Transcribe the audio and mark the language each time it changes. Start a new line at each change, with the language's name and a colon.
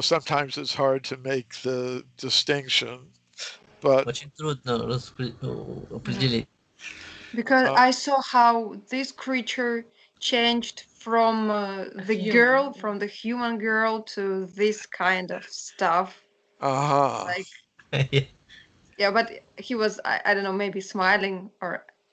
English: sometimes it's hard to make the distinction. But
Russian: Очень трудно определить.
English: Because I saw how this creature changed from the girl, from the human girl, to this kind of stuff. Like, yeah, but he was, I don't know, maybe smiling, or